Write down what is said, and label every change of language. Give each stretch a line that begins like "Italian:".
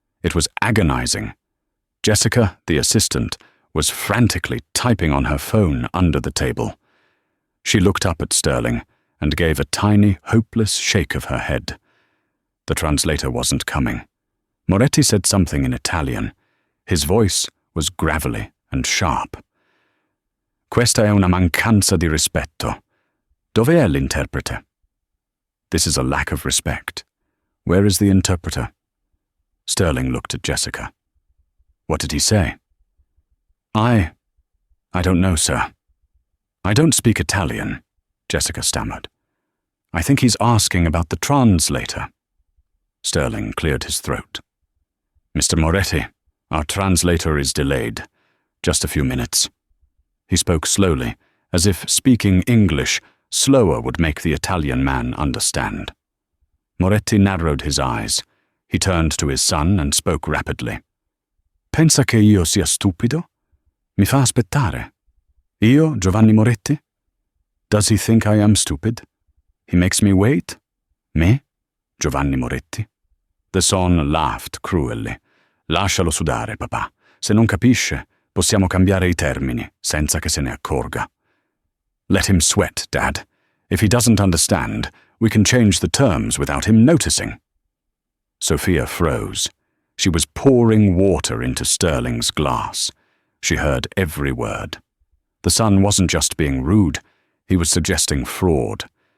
English: It was agonizing. Jessica, the assistant, was frantically typing on her phone under the table. She looked up at Sterling and gave a tiny, hopeless shake of her head. The translator wasn't coming. Moretti said something in Italian. His voice was gravelly and sharp.
Italian: "Questa è una mancanza di rispetto. Dov'è l'interprete?"
English: "This is a lack of respect. Where is the interpreter?" Sterling looked at Jessica. "What did he say?" I don't know, sir. I don't speak Italian," Jessica stammered. "I think he's asking about the translator." Sterling cleared his throat. "Mr. Moretti, our translator is delayed. Just a few minutes." He spoke slowly, as if speaking English slower would make the Italian man understand. Moretti narrowed his eyes. He turned to his son and spoke rapidly.
Italian: "Pensa che io sia stupido? Mi fa aspettare. Io, Giovanni Moretti?
English: Does he think I am stupid? He makes me wait? Me, Giovanni Moretti?" The son laughed cruelly.
Italian: "Lascialo sudare, papà. Se non capisce, possiamo cambiare I termini, senza che se ne accorga."
English: "Let him sweat, Dad. If he doesn't understand, we can change the terms without him noticing." Sophia froze. She was pouring water into Sterling's glass. She heard every word. The son wasn't just being rude, he was suggesting fraud.